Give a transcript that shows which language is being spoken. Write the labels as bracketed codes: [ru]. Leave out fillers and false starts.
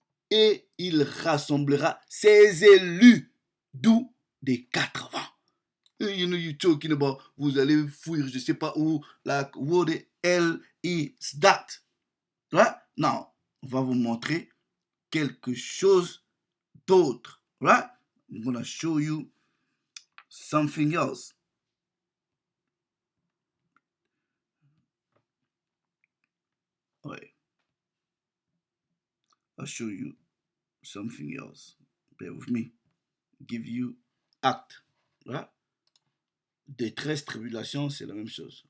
[fr] Et il rassemblera ses élus, d'où des 4 vents. [en] You know, you talking about, [fr] vous allez fuir, je sais pas où, [en] like, what the hell is that? Right? [fr] Non, on va vous montrer quelque chose d'autre. [en] Right? I'm gonna show you something else. [fr] Ouais. [en] I'll show you something else. Bear with me. Give you acte. Right? [fr] Détresse, tribulation, c'est la même chose.